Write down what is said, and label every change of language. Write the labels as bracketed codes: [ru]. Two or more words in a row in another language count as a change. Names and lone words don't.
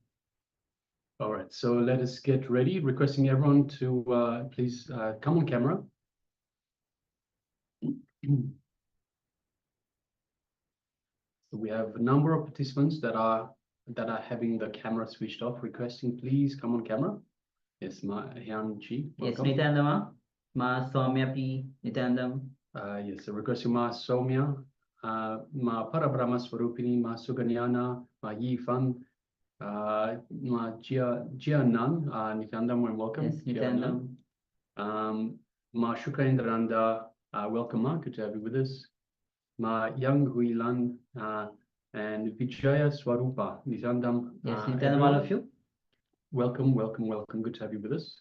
[en] All right, so let us get ready. Requesting everyone to please come on camera. So we have a number of participants that are having the camera switched off. Requesting please come on camera. Yes, Ma Hyang Chi. Yes, Nithyananda, Ma Soumya P. Nithyanandam. Yes, so requesting Ma Soumya, Ma Parabrahma Swarupini, Ma Suganyana, Ma Yi Fan, Ma Jia Nan, Nithyanandam, and welcome. Yes, Nithyanandam. Ma Shukendrananda, welcome, Ma. Good to have you with us. Ma Yang Hui Lan and Vijaya Swarupa, Nithyanandam. Yes, Nithyanandam, all of you. Welcome, welcome, welcome. Good to have you with us.